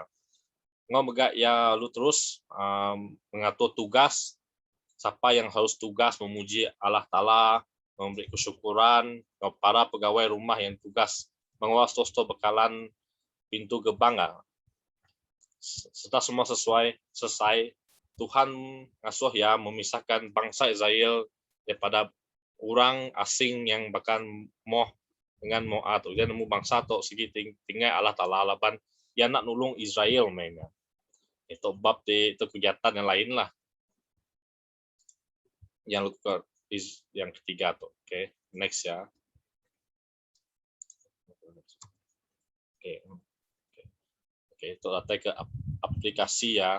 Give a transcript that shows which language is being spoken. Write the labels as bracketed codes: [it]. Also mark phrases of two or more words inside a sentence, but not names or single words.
[iba] Ngau megak ya lu [ms] terus mengatur tugas siapa yang harus tugas memuji Allah Taala, memberi kesyukuran kepada pegawai rumah yang tugas mengawal stor-stor bekalan pintu gerbang. Setelah semua selesai, Tuhan [iba] ngasuh ya [ms] memisahkan bangsa Israel daripada orang asing yang bahkan dengan Moab tu. [iba] Dia nemu bangsa tu segi tinggal Allah Taala laban dia nak nulung Israel mainnya. [ms] Itu bab itu kegiatan yang lain lah. Yang ketiga tu. [en] Okay, next ya. [ms] Okay, itu datang ke aplikasi ya.